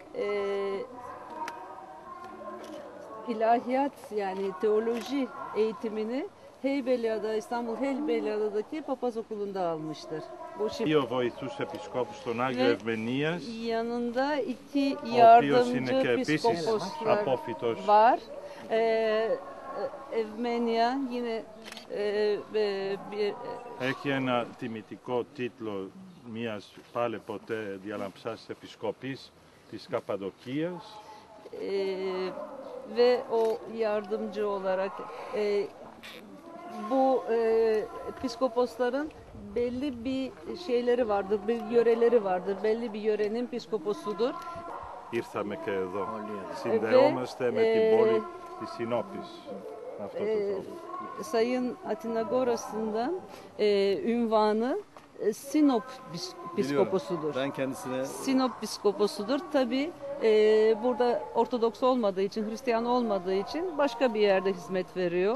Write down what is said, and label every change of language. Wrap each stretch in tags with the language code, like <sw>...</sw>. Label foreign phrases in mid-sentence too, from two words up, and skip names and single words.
<tr>ilahiyat yani teoloji eğitimini Heybeliada, İstanbul Heybeliada'daki papaz okulunda almıştır. Bu şimdi</tr> <el>Δύο βοηθούς επισκόπους στον Άγιο</el> <tr>Ve</tr> <el>Ευμενίας,</el> <tr>yanında iki</tr> <el>ο οποίος είναι</el> <tr>yardımcı</tr> <el>και επίσης</el> <tr>piskoposlar</tr> <el>απόφοιτος</el> <tr>var. Evmenya yine bir</tr> <el>έχει ένα τιμητικό τίτλο μιας πάλε ποτέ διαλαμψάς επισκοπής της Καπαδοκίας</el> <tr>ve o yardımcı olarak bu piskoposların belli bir şeyleri vardır, bir yöreleri vardır. Belli bir yörenin piskoposudur.</tr> <el>ήρθαμε και εδώ. Συνδεόμαστε με την πόλη της Συνόπης. Αυτό το τρόπο.</el> <tr>Sayın Atinagoras'ından ünvanı Sinop piskoposudur. Ben kendisine Sinop piskoposudur. Tabi burada Ortodoks olmadığı için, Hristiyan olmadığı için başka bir yerde hizmet veriyor.</tr>